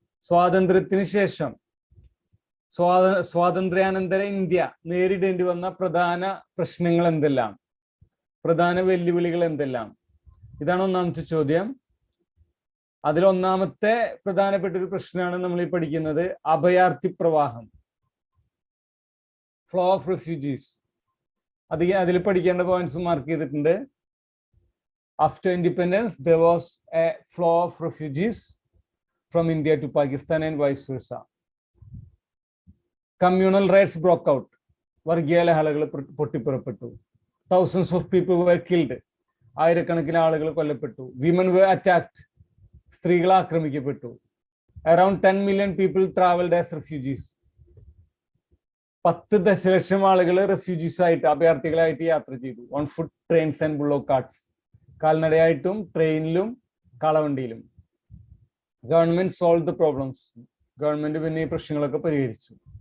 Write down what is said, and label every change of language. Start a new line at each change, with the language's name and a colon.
Malayalam: സ്വാതന്ത്ര്യത്തിന് ശേഷം സ്വാതന്ത്ര്യാനന്തര ഇന്ത്യ നേരിടേണ്ടി വന്ന പ്രധാന പ്രശ്നങ്ങൾ എന്തെല്ലാം, പ്രധാന വെല്ലുവിളികൾ എന്തെല്ലാം? ഇതാണ് ഒന്നാമത്തെ ചോദ്യം. അതിൽ ഒന്നാമത്തെ പ്രധാനപ്പെട്ട ഒരു പ്രശ്നമാണ് നമ്മൾ ഈ പഠിക്കുന്നത്, അഭയാർത്ഥി പ്രവാഹം, ഫ്ലോ ഓഫ് റെഫ്യൂജീസ്. അതിൽ പഠിക്കേണ്ട പോയിന്റ്സ് മാർക്ക് ചെയ്തിട്ടുണ്ട്.
English: After independence there was a flow of refugees from India to Pakistan and vice versa. Communal riots broke out.
Malayalam: വർഗീയ ലഹളകൾ പൊട്ടിപ്പുറപ്പെട്ടു.
English: Thousands of people were killed.
Malayalam: ആയിരക്കണക്കിന് ആളുകൾ കൊല്ലപ്പെട്ടു.
English: Women were attacked.
Malayalam: സ്ത്രീകൾ ആക്രമിക്കപ്പെട്ടു.
English: Around 10 million people traveled as refugees.
Malayalam: 10 ദശലക്ഷം ആളുകൾ refugees ആയിട്ട്, അഭയാർത്ഥികളായിട്ട് യാത്ര ചെയ്തു.
English: On food, trains and bullock carts.
Malayalam: കാൽനടയായിട്ടും ട്രെയിനിലും കാളവണ്ടിയിലും.
English: Government solve the problems.
Malayalam: Government പിന്നെ ഈ പ്രശ്നങ്ങളൊക്കെ പരിഹരിച്ചു.